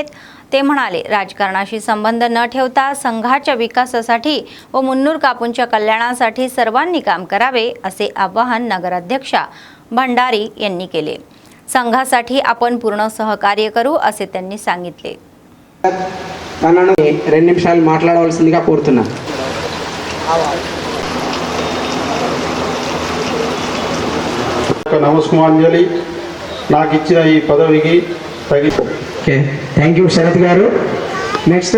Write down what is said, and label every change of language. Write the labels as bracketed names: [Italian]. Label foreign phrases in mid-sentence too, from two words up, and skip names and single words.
[Marathi] ते म्हणाले, राजकारणाशी संबंध न ठेवता संघाच्या विकासासाठी व मुन्नूर कापूंच्या कल्याणासाठी सर्वांनी काम करावे असे आवाहन नगराध्यक्षा भंडारी यांनी केले. संघासाठी आपण पूर्ण सहकार्य करू असे त्यांनी सांगितले. [Telugu] తనను 2 నిమిషాలు మాట్లాడవలసిందిగా కోరుతున్నా. నమస్కారాంజలి నాకు ఇచ్చిన ఈ పదవికి [English] okay, thank you [Telugu] శరత్ గారు. నెక్స్ట్